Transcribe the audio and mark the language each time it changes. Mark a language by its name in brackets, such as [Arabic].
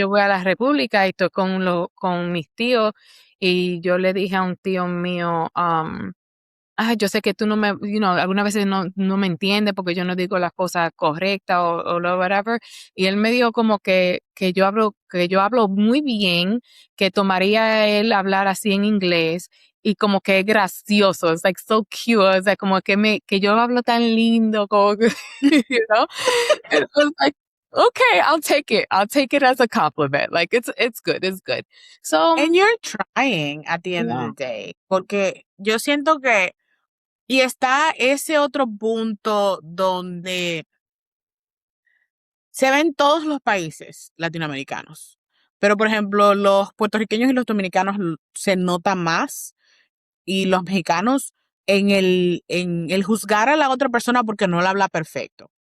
[Spanish] yo voy a la República y estoy con mis tíos y yo le dije a un tío mío, yo sé que tú no me, algunas veces no me entiendes porque yo no digo las cosas correctas o lo whatever. Y él me dijo como que yo hablo muy bien, que tomaría él hablar así en inglés y como que es gracioso, [English] it's like so cute, [Spanish] o sea, como que yo hablo tan lindo, como que, you know? [English] It was like, okay, I'll take it as a compliment. Like it's good, it's good. So, And you're trying at the end of yeah. the day, [Spanish] porque yo siento que, y está ese otro punto donde se ve en todos los países latinoamericanos. Pero, por ejemplo, los puertorriqueños y los dominicanos se nota más y los mexicanos en el juzgar a la otra persona porque no la habla perfecto.